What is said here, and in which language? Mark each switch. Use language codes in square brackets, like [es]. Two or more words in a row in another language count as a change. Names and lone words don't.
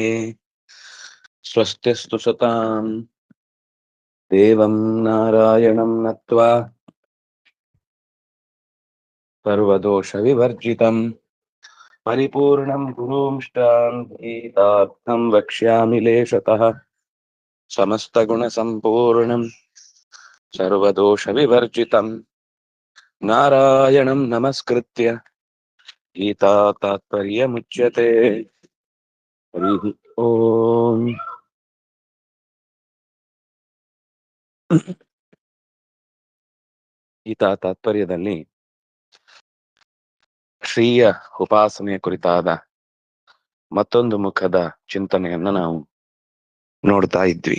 [sa] स्वस्तिस्तु सतां देवं नारायणं नत्वा सर्वदोषविवर्जितं परिपूर्णं गुरूंष्टां गीतार्थं वक्ष्यामि लेशतः समस्तगुणसम्पूर्णं सर्वदोषविवर्जितं नारायणं नमस्कृत्य गीता तात्पर्यमुच्यते। हरिः ओम्। [kn] ಗೀತಾ ತಾತ್ಪರ್ಯದಲ್ಲಿ ಶ್ರೀಯ ಉಪಾಸನೆಯ ಕುರಿತಾದ ಮತ್ತೊಂದು ಮುಖದ ಚಿಂತನೆಯನ್ನ ನಾವು ನೋಡ್ತಾ ಇದ್ವಿ.